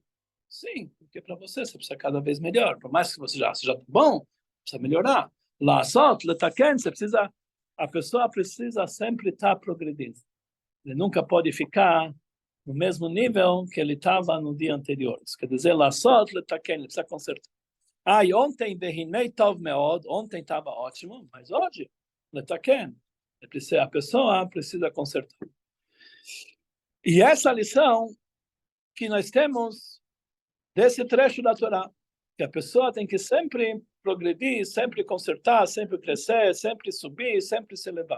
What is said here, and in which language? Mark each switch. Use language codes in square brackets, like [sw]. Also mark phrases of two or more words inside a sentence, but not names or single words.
[pt] Sim, porque para você precisa cada vez melhor, por mais que você já seja bom, precisa melhorar. [he] לעשות, לתקן, [pt] a pessoa precisa sempre estar progredindo. Ele nunca pode ficar no mesmo nível que ele estava no dia anterior. Isso quer dizer, [he] לעשות, לתקן, [pt] ele precisa consertar. E ontem, [he] והנה טוב מאד, [pt] ontem estava ótimo, mas hoje, letaken, a pessoa precisa consertar. E essa lição que nós temos desse trecho da Torá, que a pessoa tem que sempre progredir, sempre consertar, sempre crescer, sempre subir, sempre se elevar.